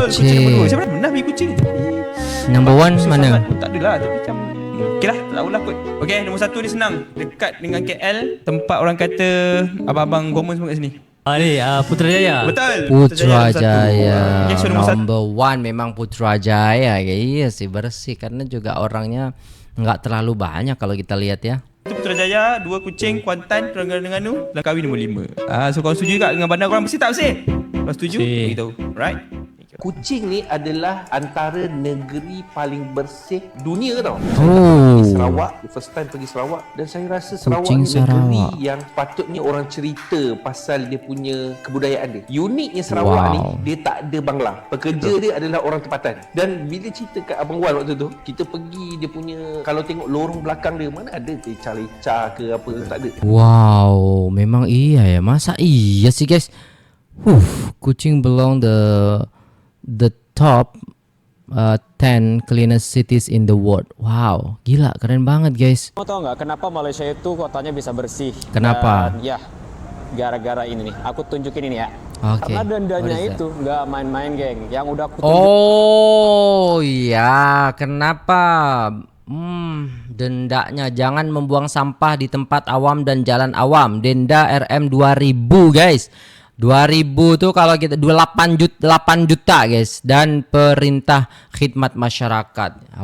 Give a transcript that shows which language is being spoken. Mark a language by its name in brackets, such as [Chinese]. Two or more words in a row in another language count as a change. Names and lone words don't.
[Malay] Kuching. nombor 2. Saya pernah pergi Kuching. [English] Number one mana? [Malay] Tak adalah, tapi macam okey lah, tak tahulah kot. Okey, nombor 1 ni senang. Dekat dengan KL, tempat orang kata abang-abang government semua kat sini. Ni Putrajaya. Betul. Putrajaya. Okey, so nombor 1. Number one memang Putrajaya. [Indonesian] Iya sih, bersih karena juga orangnya nggak terlalu banyak kalau kita lihat ya. [Malay] Itu Putrajaya, 2 Kuching, Kuantan, Terengganu, Langkawi nombor 5. So kau setuju tak dengan bandar korang bersih tak bersih? Kalau setuju, Bersih. beritahu. Right? Kuching ni adalah antara negeri paling bersih dunia tau. Oh. Sarawak, [English] first time [Malay] pergi Sarawak, dan saya rasa Sarawak Kuching ni negeri Sarawak. yang patutnya orang cerita pasal dia punya kebudayaan dia. Uniknya Sarawak Wow. ni, dia tak ada bangla. Pekerja dia adalah orang tempatan. Dan bila cerita kat Abang Wan waktu tu, kita pergi dia punya, kalau tengok lorong belakang dia, mana ada leca-leca ke apa, tak ada. [Indonesian] Wow, memang iya ya. Masa iya sih guys. [English] Kuching belong the top 10 cleanest cities in the world. [Indonesian] Wow, gila, keren banget guys. Kamu tahu nggak kenapa Malaysia itu kotanya bisa bersih? Kenapa? Dan, ya, gara-gara ini nih. Aku tunjukin ini ya. Oke. Karena [English] What [Indonesian] dendanya [English] is that? [Indonesian] itu nggak main-main, geng. Yang udah aku tunjuk. Oh iya, kenapa? Dendanya jangan membuang sampah di tempat awam dan jalan awam. Denda RM 2000 guys. 2000 tuh kalau kita 8 juta guys, dan perintah khidmat masyarakat.